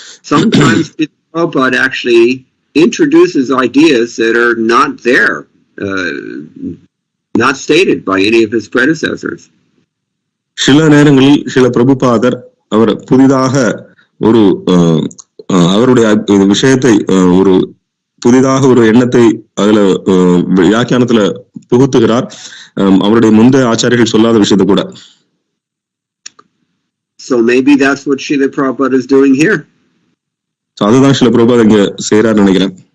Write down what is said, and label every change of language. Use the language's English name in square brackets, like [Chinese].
[English] Sometimes Prabhupada actually introduces ideas that are not there, not stated by any of his predecessors. [Tamil] சில நேரங்களில் சில பிரபுபாதர் அவர் புதிதாக ஒரு அவருடைய விஷயத்தை ஒரு புதிதாக ஒரு எண்ணத்தை அதுல வியாக்கியானத்துல புகுத்துகிறார், அவருடைய முந்தைய ஆச்சாரியர்கள் சொல்லாத விஷயத்தை கூட. [English] So maybe that's what Srila Prabhupada is doing here. [Tamil] அதுதான் ஸ்ரீல பிரபுபாதர் இங்க செய்யறாருன்னு நினைக்கிறேன்.